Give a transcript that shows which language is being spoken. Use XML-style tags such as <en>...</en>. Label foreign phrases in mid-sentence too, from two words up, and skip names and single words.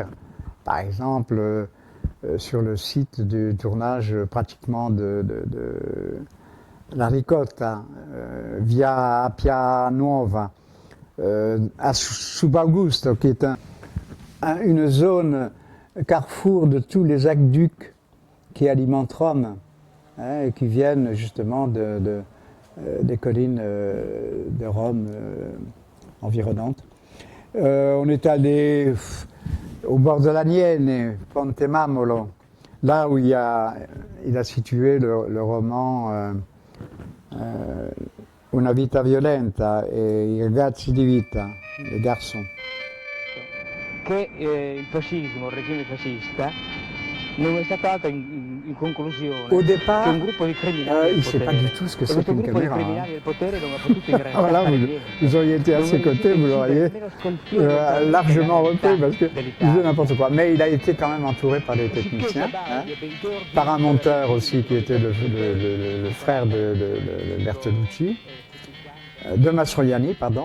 <fr>Par exemple, sur le site du tournage pratiquement de La Ricotta, via Appia Nuova, à Subaugusto, qui est une zone carrefour de tous les aqueducs qui alimentent Rome, hein, et qui viennent justement des collines de Rome environnantes. On est allé au bord de la Niene, Ponte Mamolo, là où il a situé le roman Una vita violenta e I ragazzi di vita, les garçons.</fr> <it>Che il fascismo, il regime fascista, non è stato altro in conclusione</it> <fr>Au départ,</fr> <it>che un gruppo di criminali</it> <fr>il ne sait pas du tout ce que c'est qu'une caméra.</fr> <it>criminali del potere non ha potuto ingrandire.</it> <fr>Voilà, vous auriez été à ses côtés, vous l'auriez largement repris parce qu'il disait n'importe quoi. Mais il a été quand même entouré par des techniciens, hein, par un monteur aussi qui était le frère de Bertolucci, de Mastroianni, pardon.</fr>